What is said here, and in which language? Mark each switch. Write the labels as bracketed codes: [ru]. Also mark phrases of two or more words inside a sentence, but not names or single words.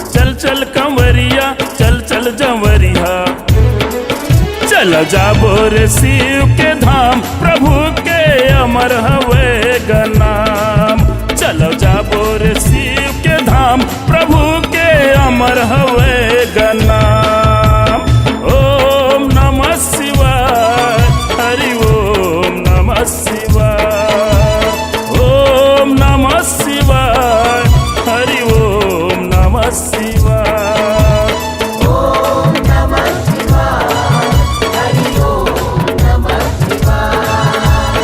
[hne] चल चल कंवरिया, चल चल जंवरिया। चलो जाबो रे शिव के धाम, प्रभु के अमर हवे का नाम। चलो जाबो रे शिव के धाम, प्रभु के अमर हवे का नाम। [sa] ओम नमः शिवाय, हरि ओम नमः शिवाय। ओम नमः शिवाय, हरि ओम नमः शिवाय। ओम नमः शिवाय, हरि ओम नमः शिवाय।